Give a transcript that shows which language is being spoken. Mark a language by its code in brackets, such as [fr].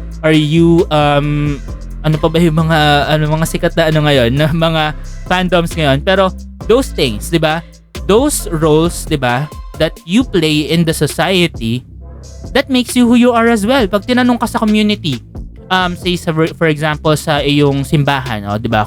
[en] Are you [tl] ano pa ba yung mga sikat na ngayon, na mga fandoms ngayon? Pero [en] those things, [tl] 'di ba? [en] Those roles, 'di ba, that you play in the society, that makes you who you are as well. [tl] Pag tinanong ka sa community, [en] say for example [tl] sa iyong simbahan, 'di ba?